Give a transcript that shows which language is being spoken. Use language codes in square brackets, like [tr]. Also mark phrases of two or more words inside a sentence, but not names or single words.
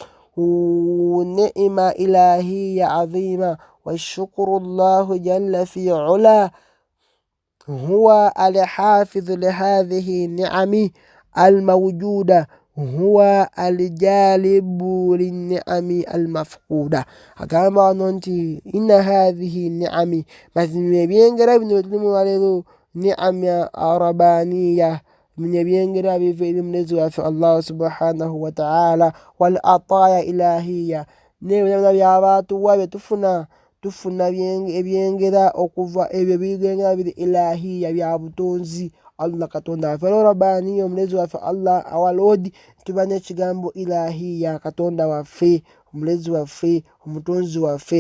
[ar] نعمة إلهية عظيمة، والشكر الله جل في علا هو الحافظ لهذه النعم الموجودة، هو الجالب للنعم المفقودة. [lg] Agamba nti [ar] إن هذه النعم, [lg] mazima ebyengera bino bye tulimu waleero [ar] نعم ربانية, [lg] ebyengera biva eri Mwenyezi waffe Allah [ar] سبحانه وتعالى. والعطايا الإلهية, [lg] n'ebyobulamula by'abaatuwa bye tufuna ebyengera okuva ebyo ebyengera biri ilahiya bya butonzi Allah katonda waffe. Era Rabbaniya Omulezi waffe Allah awalodi tuba n'ekigambo ilahiya katonda waffe, omulezi waffe, omutonzi waffe.